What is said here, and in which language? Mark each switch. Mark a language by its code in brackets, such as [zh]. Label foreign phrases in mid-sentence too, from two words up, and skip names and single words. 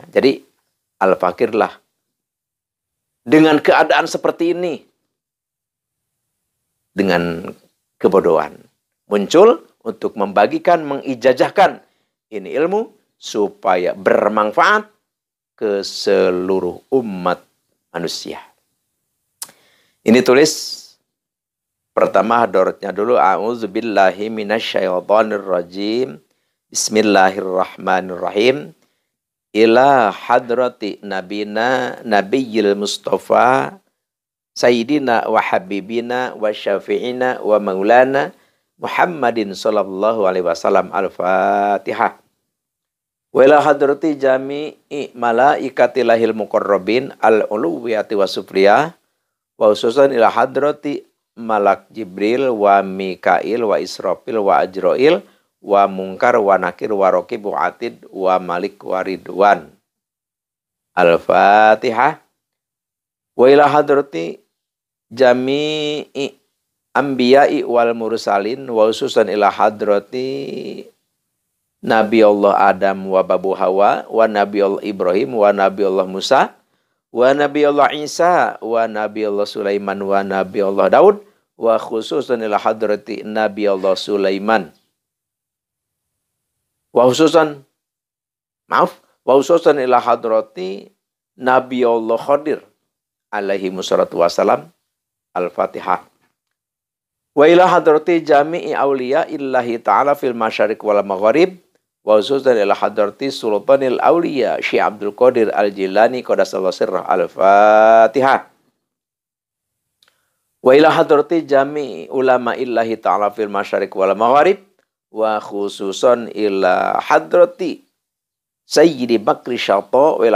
[id] Jadi Al-Fakirlah dengan keadaan seperti ini, dengan kebodohan, muncul untuk membagikan, mengijazahkan ini ilmu supaya bermanfaat ke seluruh umat manusia. Ini tulis pertama hadoratnya dulu. [ar] أعوذ بالله من الشيطان الرجيم. بسم الله الرحمن الرحيم. إلى حضرة نبينا النبي المصطفى سيدنا وحبيبنا وشفيعنا ومولانا محمد صلى الله عليه وسلم. الفاتحة. وإلى حضرة جميع ملائكة الله المقربين العلوية والسفرية وخصوصا إلى حضرة ملك جبريل وميكائيل وإسرافيل وعزرائيل ومنكر ونكير ورقيب وعتيد ومالك ورضوان. الفاتحة. وإلى حضرة جميع الأنبياء والمرسلين وخصوصا إلى حضرة نبي الله آدم و Babu حواء ونبي الله إبراهيم ونبي الله موسى ونبي الله عيسى ونبي الله سليمان ونبي الله داود وخصوصا إلى حضرة نبي الله سليمان وخصوصا إلى حضرة نبي الله خضر عليه الصلاة والسلام. الفاتحة. وإلى حضرة جميع أولياء الله تعالى في المشارق والمغارب وخصوصا إلى حضرة سلطان الأولياء الشيخ عبد القادر الجيلاني قدس الله سره. الفاتحة. وإلى حضرة جميع علماء الله تعالى في المشارق والمغارب وخصوصا إلى حضرة سيدي بكري شطا وإلى